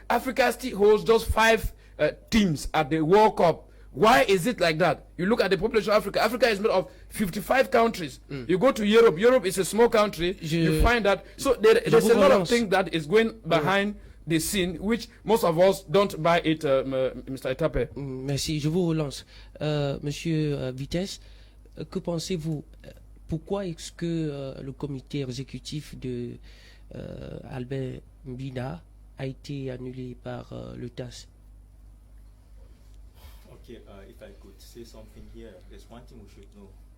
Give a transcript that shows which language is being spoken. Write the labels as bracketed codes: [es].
[en] Africa still holds just 5 teams at the World Cup. Why is it like that? You look at the population of Africa. Africa is made of 55 countries. You go to Europe. Europe is a small country. You find that. So there's a lot of things that is going behind the scene, which most of us don't buy it, Mr. [fr] Etape. Merci, je vous relance. Monsieur Vitesse, que pensez-vous? Pourquoi est-ce que le comité exécutif de Albert Mbina a été annulé par le TAS? [en] Okay, if I could say something here, there's one thing we should know.